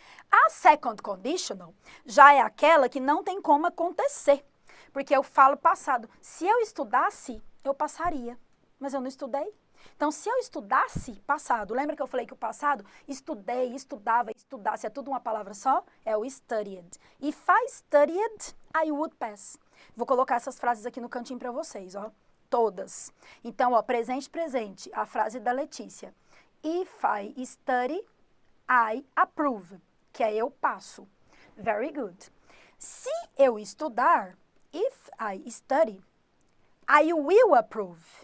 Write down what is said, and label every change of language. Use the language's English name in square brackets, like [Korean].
[Portuguese] A second conditional já é aquela que não tem como acontecer, porque eu falo passado. Se eu estudasse, eu passaria, mas eu não estudei. Então, se eu estudasse passado, lembra que eu falei que o passado, estudei, estudava, estudasse, é tudo uma palavra só? É o studied. [English] If I studied, I would pass. [Portuguese] Vou colocar essas frases aqui no cantinho para vocês, ó. Todas. Então, ó, presente, presente, a frase da Letícia. [English] If I study, I approve, [Portuguese] que é eu passo. [English] Very good. [Portuguese] Se eu estudar, [English] if I study, I will approve.